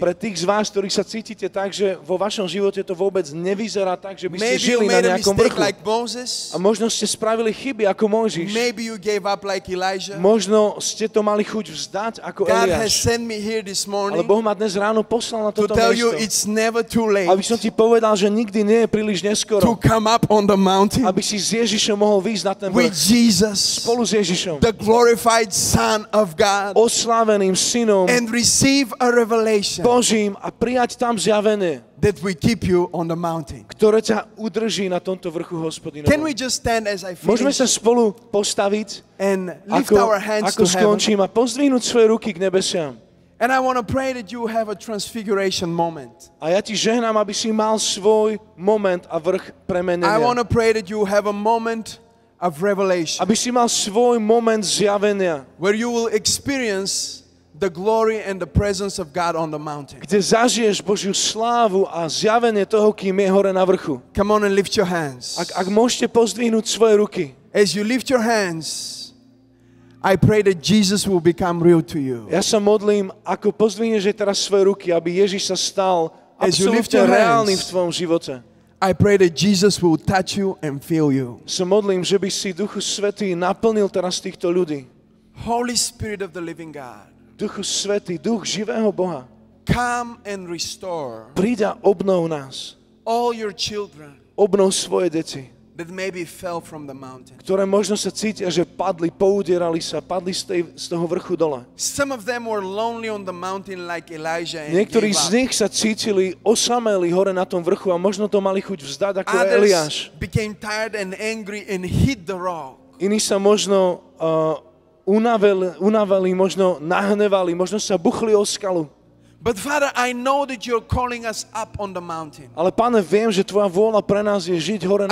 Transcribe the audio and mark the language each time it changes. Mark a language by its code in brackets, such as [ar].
[sk] Pre tých z vás, ktorí sa cítite tak, že vo vašom živote to vôbec nevyzerá tak, že by ste [en] Maybe you [sk] žili na [en] made a [sk] nejakom [en] mistake [sk] vrchu. [en] like Moses. [sk] A možno ste spravili chyby ako Mojžiš. [en] Maybe you gave up like Elijah. [sk] Možno ste to mali chuť vzdať ako [en] God has [sk] Eliáš. [en] sent me here this [sk] Ale [en] morning [sk] Boh ma dnes ráno poslal na [en] to [sk] toto [en] tell you [sk] miesto. [en] it's never too late [sk] Aby som ti povedal, že nikdy nie je príliš [en] to [sk] neskoro. [en] come up on the mountain [sk] Aby si s Ježišom mohol výjsť na ten [en] with [sk] vrch. [en] Jesus, [sk] Spolu s Ježišom. [en] the glorified Son of God, [sk] Osláveným synom [en] and receive a revelation [sk] Božím a prijať tam zjavenie, [en] that will keep you on the mountain. [sk] ktoré ťa udrží na tomto vrchu [en] Can [sk] Hospodinovom. [en] we just stand as I [sk] Môžeme sa [en] finish [sk] spolu postaviť, [en] and lift our hands [sk] ako [en] to heaven? [sk] skončím a pozdvihnúť svoje ruky k nebesiam. [en] And I want to pray that you have a transfiguration moment. [sk] A ja ti žehnám, aby si mal svoj moment a vrch [en] I [sk] premenenia. [en] want to pray that you have a moment of revelation [sk] Aby si mal svoj moment zjavenia, [en] where you will experience the glory and the presence of God on the mountain. [sk] kde zažiješ Božiu slávu a zjavenie toho, kým je hore na vrchu. [en] Come on and lift your hands. [sk] Ak môžete pozdvihnúť svoje ruky, [en] As you lift your hands, I pray that Jesus will become real to you. [sk] ja sa modlím, ako pozdvihneš teraz svoje ruky, aby Ježiš sa stal [en] As you lift [sk] absolútne [en] your [sk] reálny v [en] hands, [sk] tvojom živote. [en] I pray that Jesus will touch you and fill you. [sk] Sa modlím, že by si Duchu Svätý naplnil teraz týchto ľudí. [en] Holy Spirit of the living God, [sk] Duchu Svätý, Duch živého Boha, [en] come and restore [sk] príď a obnov nás. [en] all your children [sk] Obnov svoje deti, [en] that maybe fell from the mountain. [sk] ktoré možno sa cítia, že padli, poudierali sa, padli z toho vrchu dole. [en] Some of them were lonely on the mountain like Elijah and [sk] Niektorí [en] gave [sk] z [en] up. [sk] nich sa cítili osamelí hore na tom vrchu a možno to mali chuť vzdať ako Eliáš. [en] Others became tired and angry and hit the rock. [sk] Iní sa možno unaveli, možno nahnevali, možno sa buchli o skalu. [en] But Father, I know that you're calling us up on the mountain. [sk] Ale Pane, viem, že Tvoja vôľa pre nás je žiť hore na